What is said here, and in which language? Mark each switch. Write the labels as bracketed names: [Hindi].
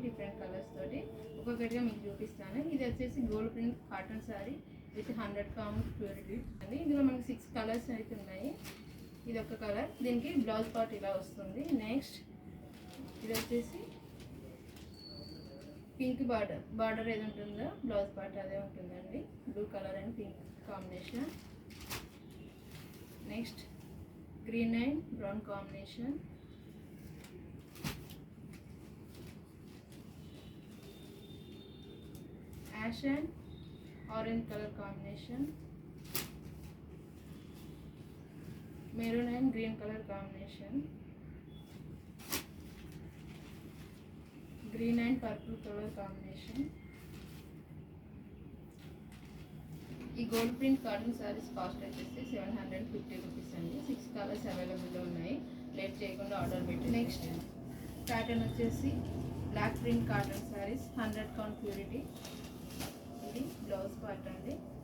[Telugu] Different colours తోటి ఒక్కొక్కటిగా మీకు చూపిస్తాను. ఇది వచ్చేసి gold print cotton sorry with 100 count purity అండి. ఇందులో మనకి 6 కలర్స్ అయితే ఉన్నాయి. ఇది ఒక కలర్, దీనికి బ్లౌజ్ పార్ట్ ఇలా వస్తుంది. నెక్స్ట్ ఇది వచ్చేసి పింక్ బార్డర్ ఏది ఉంటుందో బ్లౌజ్ పార్ట్ అదే ఉంటుందండి. [English] Blue colour and pink combination. Next green and brown combination, ash and orange color combination, maroon and green color combination, green and purple color combination. [Telugu] ఈ gold print cotton saris cost వచ్చేసి 750 rupees అండి. 6 colours అవైలబుల్లో ఉన్నాయి. Late చేయకుండా order పెట్టి. [English] Next pattern వచ్చేసి black print cotton saris 100 count purity. [Telugu] ఇది blouse part అండి.